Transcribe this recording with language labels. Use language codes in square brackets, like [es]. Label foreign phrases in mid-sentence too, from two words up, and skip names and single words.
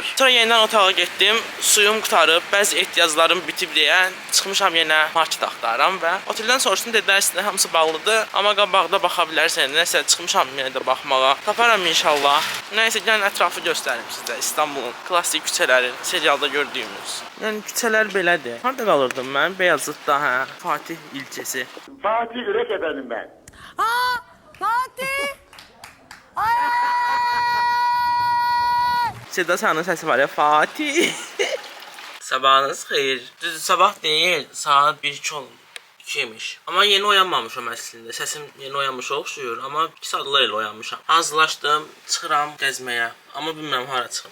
[az] Sonra yenidən otağa getdim. Suyum qutarıb, bəzi ehtiyaclarım bitib deyə çıxmışam yenə market axtarıram və oteldən soruşdum, dedilər sizdə hamısı bağlıdır. Amma qabaqda baxa bilərsən. Nəsə çıxmışam yenə də baxmağa. Taparam inşallah. Nəysə gəlin ətrafı göstərim sizə. İstanbulun klassik küçələri, serialda gördüyümüz. Yəni küçələr belədir. Harda qalırdım mən? Beyazıtda, hə. [tr] Fatih ilçesi. Fatih Ürek efendim ben. Fatih! [az] Seda Sayan'ın səsi var ya, Fatih. Sabahınız xeyir. Düzdür, sabah deyil, saat 1-2 oldu. 2'ymiş. Amma yeni oyanmamışam əslində. Səsim yeni oyanmış oxşuyur, amma 2 saatlar elə oyanmışam. Hazırlaşdım, çıxıram gəzməyə. Amma bilmirəm hara çıxım.